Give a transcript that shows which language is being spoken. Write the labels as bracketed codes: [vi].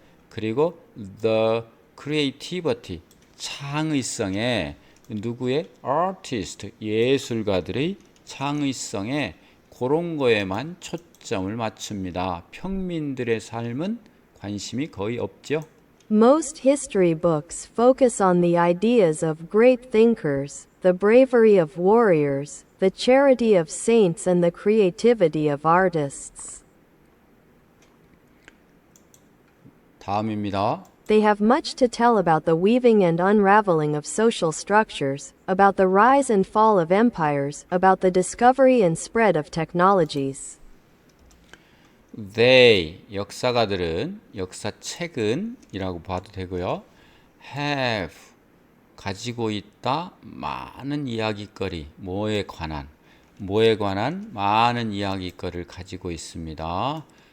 [ko] 그리고 [en] the creativity, [ko] 창의성에. 누구의? artist, 예술가들의 창의성에. 그런 거에만 초점을 맞춥니다. 평민들의 삶은 관심이 거의 없죠. [en] Most history books focus on the ideas of great thinkers, the bravery of warriors, the charity of saints, and the creativity of artists. [ko] 다음입니다. [en] They have much to tell about the weaving and unraveling of social structures, about the rise and fall of empires, about the discovery and spread of technologies. [ko] They, 역사책은 이라고 봐도 되고요. have, 가지고 있다, 많은 이야기거리, 뭐에 관한 많은 이야기거리를 가지고 있습니다.